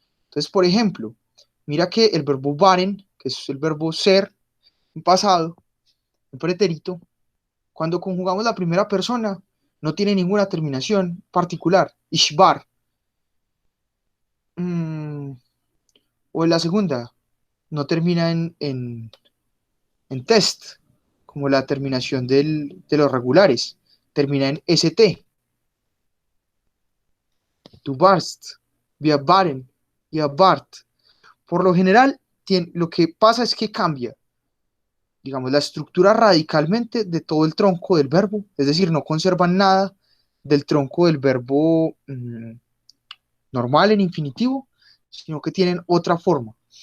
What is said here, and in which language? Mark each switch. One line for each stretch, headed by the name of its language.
Spanish: Entonces, por ejemplo, mira que el verbo waren, que es el verbo ser en pasado, en pretérito, cuando conjugamos la primera persona, no tiene ninguna terminación particular.
German: Ich war.
Spanish: O en la segunda, no termina en test, como la terminación de los regulares. Termina en st.
German: Du warst, wir waren, ihr wart.
Spanish: Por lo general, lo que pasa es que cambia, digamos, la estructura radicalmente de todo el tronco del verbo, es decir, no conservan nada del tronco del verbo normal en infinitivo, sino que tienen otra forma.